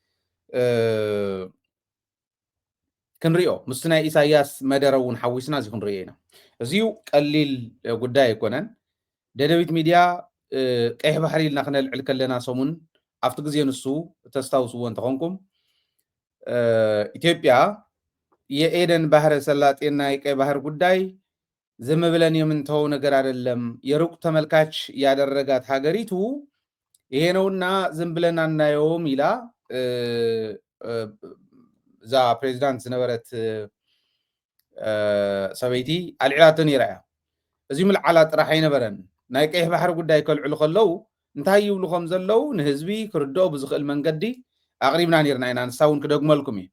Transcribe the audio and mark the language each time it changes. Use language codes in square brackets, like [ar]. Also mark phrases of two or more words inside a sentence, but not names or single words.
[ti] ክንሪኦ ምስቲ ናይ ኢሳያስ መደረ እውን ሓዊስና እዚ ክንሪኦ ኢና እዚዩ ቀሊል ጉዳይ ኣይኮነን ደደቢት ሚድያ ቀይሕ ባሕሪ ኢልና ክነልዕል ከለና ሰሙን ኣብቲ ግዜ ንሱ ተስታውስዎ እንተኾንኩም [am] ኢትዮጵያ የኤደን ባህረ ሰላጤና የቀይ ባህር ጉዳይ ዝም ብለን የምንተው ነገር አይደለም የሩቅ ተመልካች ያደረጋት ሀገሪቱ ይሄ ነውና ዝም ብለን አናየውም [ti] ኢላ ዛ ፕሬዚዳንት ዝነበረት ሰበይቲ ኣልዒላቶ ነይራ እያ እዚ ምልዓላ ጥራሕ ኣይነበረን ናይ ቀይሕ ባሕሪ ጉዳይ ከልዕሉ ከለው እንታይ ይብሉ ከም ዘለው ንህዝቢ ክርድኦ ብዝኽእል መንገዲ ኣቕሪብና ነርና ኢና ንሳውን ክደግመልኩም እዩ